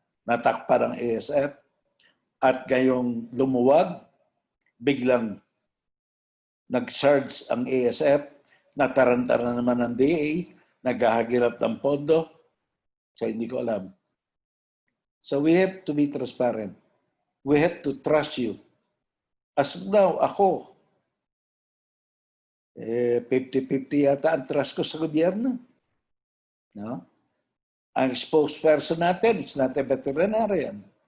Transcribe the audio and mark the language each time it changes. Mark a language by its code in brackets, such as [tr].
[tl] natakpan ng ASF, at ngayong lumuwag, biglang nag-charge ang ASF, nataranta na naman ng DA, naghahagilap ng pondo, so hindi ko alam. [en] So we have to be transparent. We have to trust you. [tl] As of now, ako, 50-50 yata ang trust ko sa gobyerno. No? [en] Ang spokesperson natin, it's not a veterinarian.